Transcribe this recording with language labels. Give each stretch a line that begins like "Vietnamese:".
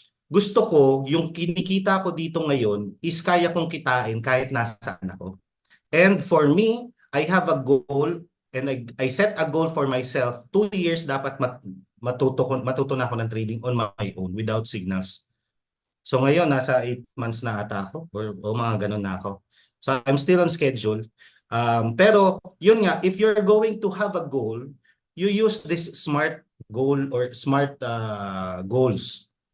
Filipino: Gusto ko yung kinikita ko dito ngayon is kaya kong kitain kahit nasaan ako.
English: And for me, I have a goal and I set a goal for myself, 2 years
Filipino: dapat matuto na ako ng
English: trading on my own without signals.
Filipino: So ngayon, nasa 8 months na ata ako o mga ganun na ako.
English: So I'm still on schedule.
Filipino: Pero yun nga,
English: if you're going to have a goal, you use this SMART goal or SMART goals.